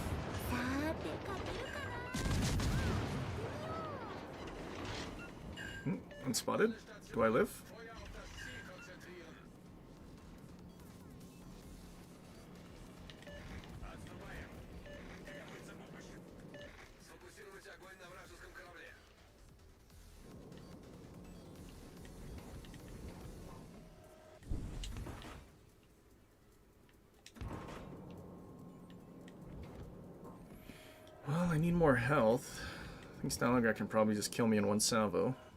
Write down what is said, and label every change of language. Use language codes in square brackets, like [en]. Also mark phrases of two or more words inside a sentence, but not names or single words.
[ja] さて勝てるかな。 [en] Unspotted? Do I live? [ru] Сфокусировать огонь на вражеском корабле. [en] Well, I need more health. I think Stalingrad can probably just kill me in one salvo.